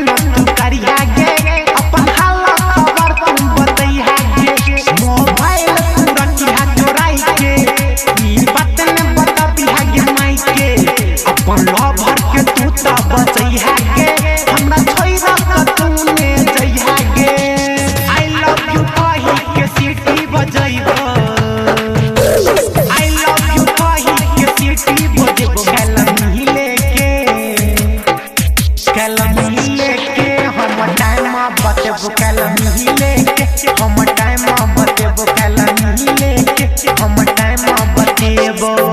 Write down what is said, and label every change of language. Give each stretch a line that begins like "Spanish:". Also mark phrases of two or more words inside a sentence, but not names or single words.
Maithili: तू करिया गे अपन हाल खबर तुम बतैया गे मोबाइल तुरंत हाथ चोराई के ई बात ने बता दिया गे माई के अपन लवर के तू त बचैया गे हमरा छोइरा त तूने जइया गे
English: I love you
Maithili: कहि के सीटी बजैबो
English: I love you
Maithili: कहि के सीटी बजेबो कैल मिले के हम टाइम बतेबो कैल मिले के हम टाइम बतेबो कैल मिले के हम टाइम बतेबो